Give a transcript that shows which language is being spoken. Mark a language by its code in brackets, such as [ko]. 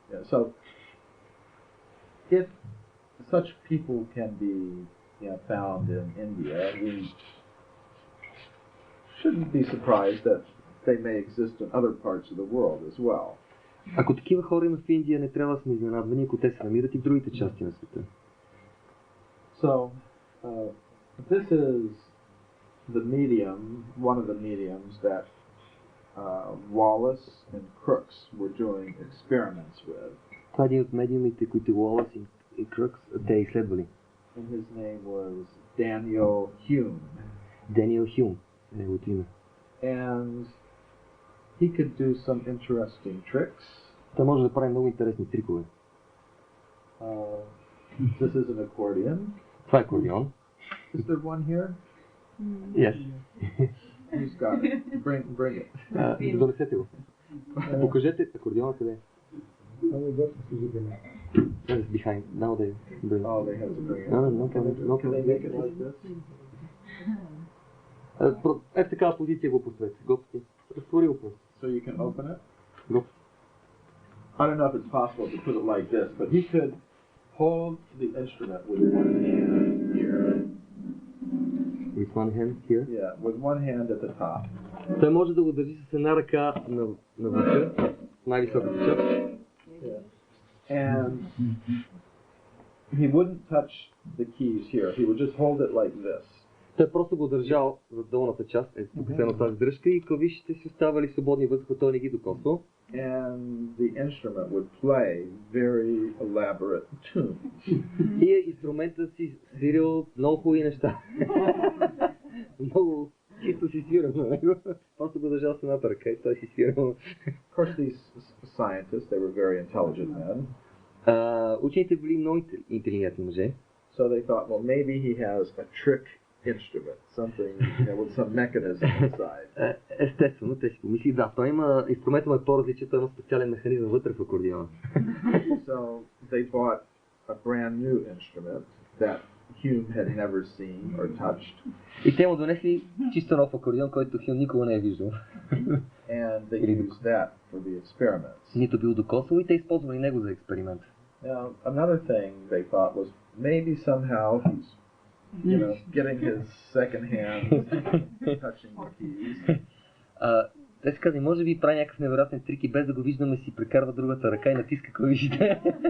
[en] So if such people can be found in India, we shouldn't be surprised that they may exist in other parts of the world as well. [bg] Ако такива хора има в Индия, не трябва да сме изненадвани, ако те се намират и в другите части на света. [en] So this is the medium, one of the mediums that Wallace and Crookes were doing experiments with. [bg] Това е един от медиумите, които Уолас и Крукс те изследвали. [en] And his name was Daniel Hume. [bg] Даниел Хюм е неговото име. [en] And he could do some interesting tricks. [bg] Той може да прави много интересни трикове. [en] This is an accordion. [bg] Това е акордеон. [en] Is there one here? Yes. Who's got it? Bring it. [bg] Донесете го. Покажете акордеона къде е. [en] That is behind. Now they bring it. Oh, they have to bring it. No, Can they make it like this? [bg] В такава позиция го поставете. Готови. Разтвори го просто. [en] So you can open it? [bg] Готови. [en] I don't know if it's possible to put it like this, but he could hold the instrument with one hand here. With one hand here? Yeah, with one hand at the top. [bg] Той може да го държи с една ръка на върха, най-високата част. [en] And he wouldn't touch the keys here. He would just hold it like this. [bg] Той просто го държал за долната част, тук се на тази дръжка и клавишите си оставали свободни въздуха, той не ги докосвал. [en] And the instrument would play very elaborate tunes. [bg] И инструментът си свирил много хубави неща. Много чисто си свирал на него. Просто го държал с едната ръка и той си свирал. [en] Of course, these scientists, they were very intelligent men. [bg] Учените били много интелигентни мъже. [en] So they thought, well, maybe he has a trick instrument, something, with some mechanism inside. [bg] Естествено, те си помисли, да, той има, инструментът му е по-различен, той има специален механизъм вътре в акордеона. [en] So they bought a brand new instrument that Hume had never seen or touched. [bg] И те му донесли чисто нов акордеон, който Хюм никога не е виждал. [en] And they used that for the experiments. [bg] Нито бил докосвал и те използвали него за експеримент. [en] Now, another thing they thought was maybe somehow he's, getting his second hand, touching the keys. [bg] Те си казали, може би прави някакъв невероятен трик и без да го виждаме си прекарва другата ръка и натиска клавишите.